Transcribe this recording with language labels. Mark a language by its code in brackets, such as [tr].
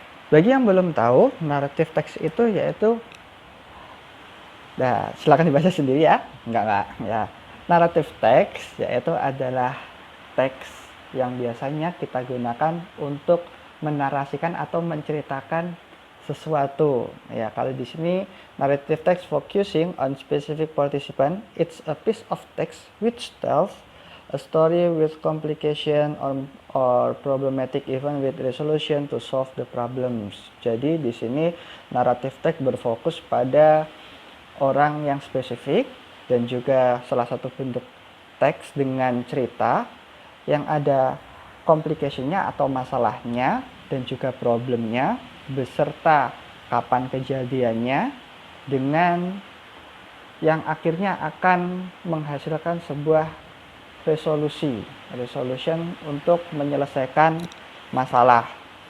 [id] Bagi yang belum tahu, naratif teks itu yaitu, nah silakan dibaca sendiri ya. Enggak ya. Naratif teks yaitu adalah teks yang biasanya kita gunakan untuk menarasikan atau menceritakan sesuatu ya. Kalau di sini [en] narrative text focusing on specific participant, it's a piece of text which tells a story with complication or problematic even with resolution to solve the problems. [id] Jadi di sini narrative text berfokus pada orang yang spesifik dan juga salah satu bentuk teks dengan cerita yang ada complication-nya atau masalahnya dan juga problemnya beserta kapan kejadiannya dengan yang akhirnya akan menghasilkan sebuah resolution untuk menyelesaikan masalah.